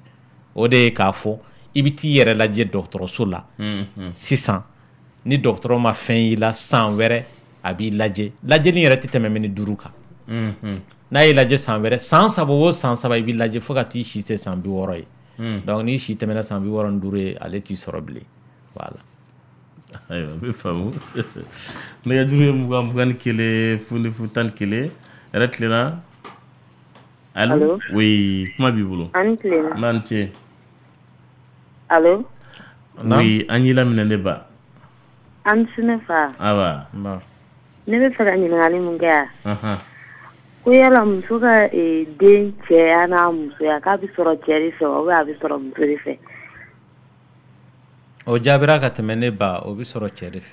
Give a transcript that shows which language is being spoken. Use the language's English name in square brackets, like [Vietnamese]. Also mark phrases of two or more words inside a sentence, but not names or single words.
[Bambara] O de ye k'a fɔ i bɛ t'i yɛrɛ lajɛ dɔgɔtɔrɔso la sisan ni dɔgɔtɔrɔ ma fɛn y'i la san wɛrɛ a b'i lajɛ lajɛli yɛrɛ tɛ tɛmɛ minute 5 kan n'a y'i lajɛ san wɛrɛ san 3 o san 3 i b'i lajɛ fo ka t'i si se san 60 ye donc n'i si tɛmɛna san 65 ye ale t'i sɔrɔ bilen voilà. Ayiwa a bɛ faamu nɛgɛjuru ye 21 01 yɛrɛ tilenna. [French] Allô? Oui, comment [Bambara] b'i bolo? An tilenna. N'an ce. Allô? Oui, an y'i laminɛ ne ba. An su ne fa. Awa. Ne bɛ fɛ ka ɲininkali mun kɛ yan. Ko yala muso ka den cɛya n'a musoya k'a bɛ sɔrɔ cɛ de fɛ wa [French] ou bien [Bambara] a bɛ sɔrɔ muso de fɛ? O jaabira ka tɛmɛ ne ba o bɛ sɔrɔ cɛ de fɛ.